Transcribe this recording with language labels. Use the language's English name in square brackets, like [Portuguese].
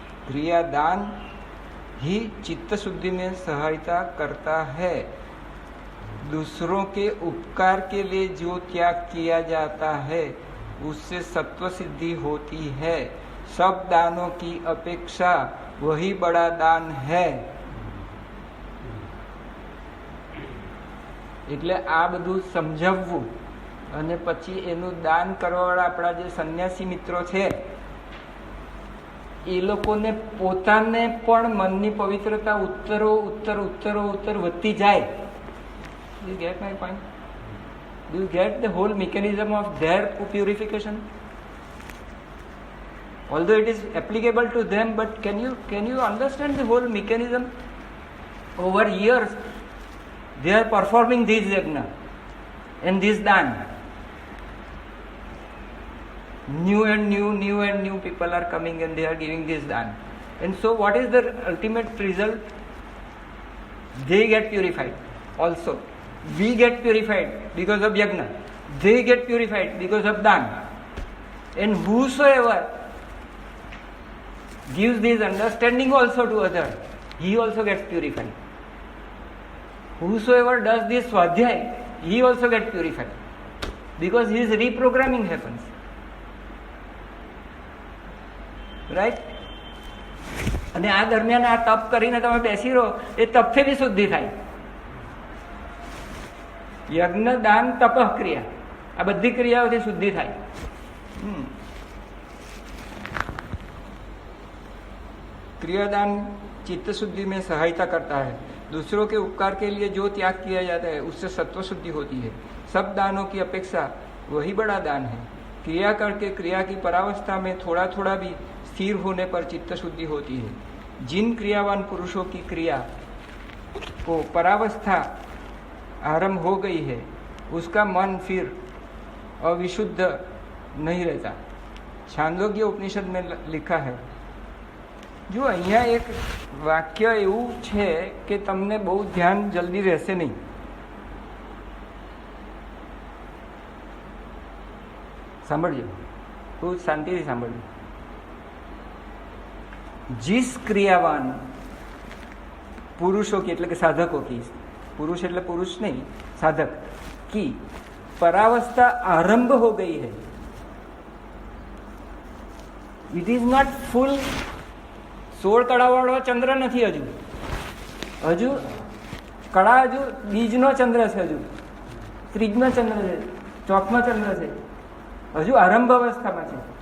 [Hindi] क्रिया दान ही चित्त शुद्धि में सहायता करता है. दूसरों के उपकार के लिए जो त्याग किया जाता है उससे सत्व सिद्धि होती है. सब दानों की अपेक्षा वही बड़ा दान है. [Gujarati] એટલે આ બધું સમજાવવું અને પછી એનું દાન કરવાવાળા આપણા જે સંન્યાસી મિત્રો છે એ લોકોને પોતાને પણ મનની પવિત્રતા ઉત્તર વધતી જાય. [English] You get my point? Do you get the whole mechanism of their purification? Although it is applicable to them, but can you understand the whole mechanism? Over years, they are performing this yajna and this dan. New and new people are coming and they are giving this dan. And so, what is the ultimate result? They get purified also. We get purified because of yajna. They get purified because of dan. And whosoever gives this understanding also to others, he also gets purified. Whosoever does this swadhyay, he also gets purified. Because his reprogramming happens. Right? [Gujarati] અને આ દરમિયાન આ તપ કરીને તમે બેસી રહો, એ તપથી બી શુદ્ધિ થાય. યજ્ઞ, દાન, તપઃ ક્રિયા, આ બધી ક્રિયાઓથી શુદ્ધિ થાય. [Hindi] क्रियादान चित्त शुद्धि में सहायता करता है. दूसरों के उपकार के लिए जो त्याग किया जाता है उससे सत्व शुद्धि होती है. सब दानों की अपेक्षा वही बड़ा दान है. क्रिया करके क्रिया की परावस्था में थोड़ा थोड़ा भी स्थिर होने पर चित्त शुद्धि होती है. जिन क्रियावान पुरुषों की क्रिया को परावस्था आरंभ हो गई है उसका मन फिर अविशुद्ध नहीं रहता. छांदोग्य उपनिषद में लिखा है. [Gujarati] જો અહીંયા એક વાક્ય એવું છે કે તમને બહુ ધ્યાન જલ્દી રહેશે નહીં. સાંભળજો, બહુ શાંતિથી સાંભળજો. [Hindi] जिस क्रियावान पुरुषों की, [Gujarati] એટલે કે સાધકો [Hindi] की, पुरुष એટલે पुरुष नहीं, साधक की परावस्था आरंभ हो गई है. [English] it is not full 16 [Gujarati] કળાવાળો ચંદ્ર નથી. હજુ કળા, હજુ બીજનો ચંદ્ર છે, હજુ ત્રીજનો ચંદ્ર છે, ચોથનો ચંદ્ર છે, હજુ આરંભ અવસ્થામાં છે.